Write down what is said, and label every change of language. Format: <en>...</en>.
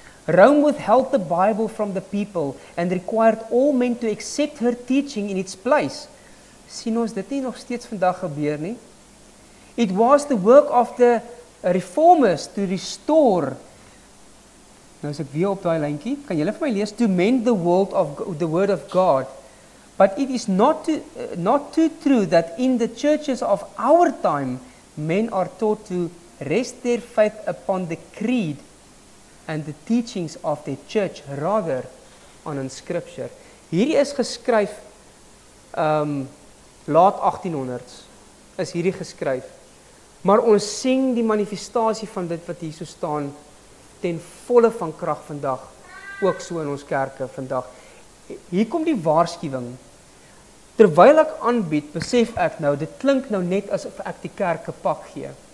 <en>Rome withheld the Bible from the people and required all men to accept her teaching in its place.</en> <af>Sien ons dit nie nog steeds vandag gebeur nie?</af> <en>It was the work of the reformers to restore.</en> <af>Nou as ek weer op daai lyntjie, kan julle vir my lees,</af> <en>to mend the word of God. But it is not too true that in the churches of our time men are taught to rest their faith upon the creed and the teachings of their church rather on in scripture.</en> <af>Hierdie is geskryf laat 1800s is hierdie geskryf. Maar ons sien die manifestasie van dit wat hier so staan ten volle van krag vandag, ook so in ons kerke vandag. Hier kom die waarskuwing. Terwyl ek aanbied, besef ek nou, dit klink nou net asof ek die kerk 'n pak gee.</af>